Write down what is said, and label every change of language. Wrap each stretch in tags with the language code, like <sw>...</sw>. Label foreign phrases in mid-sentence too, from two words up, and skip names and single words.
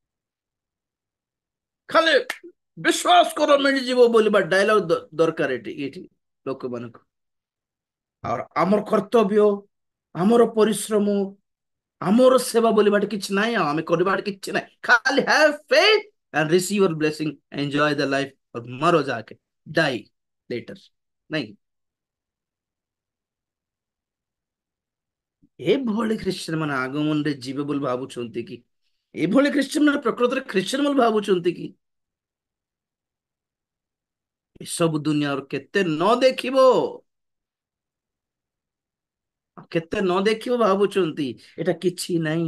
<or>ଖାଲି ବିଶ୍ୱାସ କର ମିଳିଯିବ ବୋଲିବା ଡାଇଲଗ ଦରକାର ଏଠି ଏଠି ଲୋକମାନଙ୍କୁ। ଆଉ ଆମର କର୍ତ୍ତବ୍ୟ, ଆମର ପରିଶ୍ରମ, ଆମର ସେବା ବୋଲିବାଟେ କିଛି ନାହିଁ, ଆଉ ଆମେ କରିବାଟେ କିଛି ନାହିଁ, ଖାଲି</or> <en>have faith and receive your blessing, enjoy the life</en> <hi>और मरो जाके</hi> <en>die later।</en> <hi>नहीं,</hi> <or>ଏଭଳି ଖ୍ରୀଷ୍ଟିଆନ ମାନେ ଆଗମନରେ ଯିବେ ବୋଲି ଭାବୁଛନ୍ତି କି? ଏଭଳି ଖ୍ରୀଷ୍ଟିଆନ ମାନେ ପ୍ରକୃତରେ ଖ୍ରୀଷ୍ଟିଆନ ବୋଲି ଭାବୁଛନ୍ତି କି? ଏସବୁ ଦୁନିଆର କେତେ ନ ଦେଖିବ, କେତେ ନ ଦେଖିବ ଭାବୁଛନ୍ତି, ଏଟା କିଛି ନାହିଁ।</or>